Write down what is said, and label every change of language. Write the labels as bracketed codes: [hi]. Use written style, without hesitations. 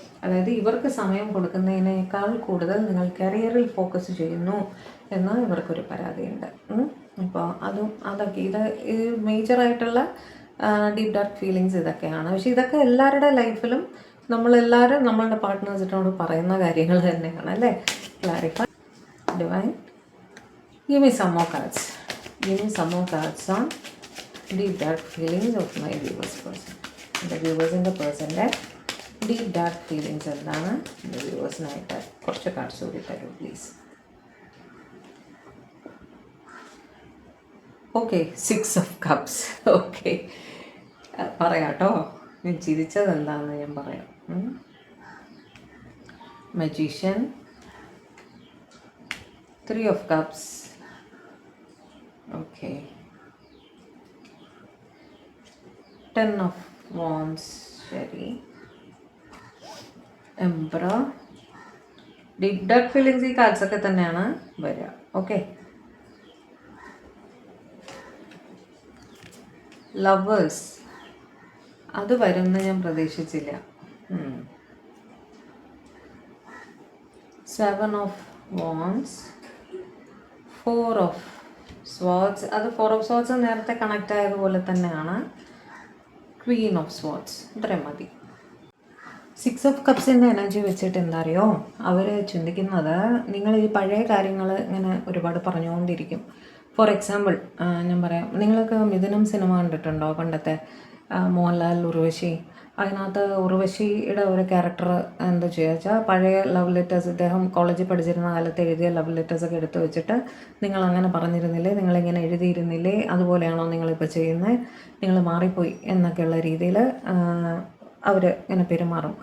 [ml] അതായത് ഇവർക്ക് സമയം കൊടുക്കുന്നതിനേക്കാൾ കൂടുതൽ നിങ്ങൾ കരിയറിൽ ഫോക്കസ് ചെയ്യുന്നു എന്ന് ഇവർക്കൊരു പരാതിയുണ്ട്. അപ്പോൾ അതൊക്കെ ഇത് മേജറായിട്ടുള്ള ഡീപ്പ് ഡാർക്ക് ഫീലിങ്സ് ഇതൊക്കെയാണ്. പക്ഷേ ഇതൊക്കെ എല്ലാവരുടെ ലൈഫിലും നമ്മളെല്ലാവരും നമ്മളുടെ പാർട്ട്നേഴ്സിനോട് പറയുന്ന കാര്യങ്ങൾ തന്നെയാണ് അല്ലേ. [en] Clarify divine, give me some more cards. Give me some more cards on deep dark feelings of my viewers person. The viewers in the person that deep dark feelings [ml] എന്താണ് [en] the viewers- [ml] നായിട്ട് കുറച്ച് cards കൂടി തരൂ please. [en] Okay, 6 of Cups. [ml] Okay, പറയാട്ടോ, ഞാൻ ചിരിച്ചത് എന്താണെന്ന് ഞാൻ പറയാം. [en] Magician, 3 of Cups. Okay, 10 of Wands, ശരി. [ml] Emperor, ഡീപ് ഡാർക്ക് ഫീലിങ്സ് ഈ കാർഡ്സ് ഒക്കെ തന്നെയാണ് വരിക. ഓക്കെ, ലവേഴ്സ്, അത് വരുമെന്ന് ഞാൻ പ്രതീക്ഷിച്ചില്ല. 7 of Wands, 4 of Swords, അത് 4 of Swords നേരത്തെ കണക്റ്റ് ആയതുപോലെ തന്നെയാണ്. Queen of Swords, ഇത്രയും മതി. 6 of Cupsൻ്റെ എനർജി വെച്ചിട്ട് എന്താ അറിയോ, അവർ ചിന്തിക്കുന്നത് നിങ്ങൾ ഈ പഴയ കാര്യങ്ങൾ ഇങ്ങനെ ഒരുപാട് പറഞ്ഞുകൊണ്ടിരിക്കും. ഫോർ എക്സാമ്പിൾ ഞാൻ പറയാം, നിങ്ങൾക്ക് മിഥുനം സിനിമ കണ്ടിട്ടുണ്ടോ, പണ്ടത്തെ മോഹൻലാൽ, ഉർവശി? അതിനകത്ത് ഉർവശിയുടെ ഒരു ക്യാരക്ടർ എന്താ ചെയ്യുക വെച്ചാൽ, പഴയ ലവ് ലെറ്റേഴ്സ്, ഇദ്ദേഹം കോളേജിൽ പഠിച്ചിരുന്ന കാലത്ത് എഴുതിയ ലവ് ലെറ്റേഴ്സൊക്കെ എടുത്ത് വെച്ചിട്ട്, നിങ്ങൾ അങ്ങനെ പറഞ്ഞിരുന്നില്ലേ, നിങ്ങളിങ്ങനെ എഴുതിയിരുന്നില്ലേ, അതുപോലെയാണോ നിങ്ങളിപ്പോൾ ചെയ്യുന്നത്, നിങ്ങൾ മാറിപ്പോയി എന്നൊക്കെയുള്ള രീതിയിൽ അവർ ഇങ്ങനെ പെരുമാറും.